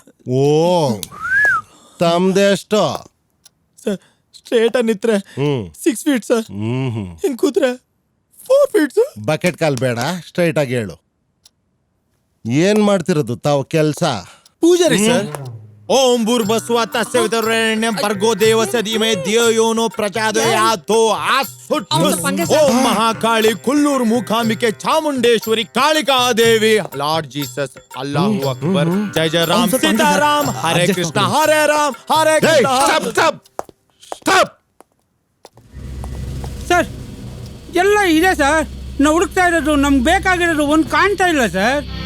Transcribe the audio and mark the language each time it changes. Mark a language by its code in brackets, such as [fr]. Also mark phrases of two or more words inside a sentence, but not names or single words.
[kn] ಓ, ತಮ್ದೆಷ್ಟು? ಸರ್, ಸ್ಟ್ರೇಟ್ ನಿತ್ರೆ 6 ಫೀಟ್ ಸರ್. ಹಿಂಗ್ ಕೂತ್ರೆ 4 ಫೀಟ್ ಸರ್. [en] bucket call [kn] ಬೇಡ, ಸ್ಟ್ರೈಟ್ ಆಗಿ ಹೇಳು. ಏನ್ ಮಾಡ್ತಿರೋದು ತಾವು ಕೆಲ್ಸ? ಪೂಜಾರಿ ಸರ್. [sa] ಓಂ ಭೂರ್ಭುವಃ ತಸ್ಯ ವಿತುರ್ವರೆಣ್ಯಂ ಭರ್ಗೋ ದೇವಸ್ಯ ಧೀಮಹಿ ಧಿಯೋ ಯೋ ನೋ ಪ್ರಚೋದಯಾತ್. ಓಂ ಮಹಾಕಾಳಿ ಕುಲ್ಲೂರು ಮೂಕಾಂಬಿಕೆ ಚಾಮುಂಡೇಶ್ವರಿ ಕಾಳಿಕಾ ದೇವಿ. [en] Lord Jesus, [ar] الله أكبر, [hi] जय जय राम सीताराम, [sa] ಹರೇ ಕೃಷ್ಣ ಹರೇ ರಾಮ್ ಹರೇ ಕೃಷ್ಣ. [kn] ಸ್ಟಾಪ್. ಸರ್ ಎಲ್ಲ ಇದೆ ಸರ್, ನಾವು ಹುಡುಕ್ತಾ ಇರೋದು ನಮ್ಗೆ ಬೇಕಾಗಿರೋದು ಒಂದು ಕಾಣ್ತಾ ಇಲ್ಲ ಸರ್.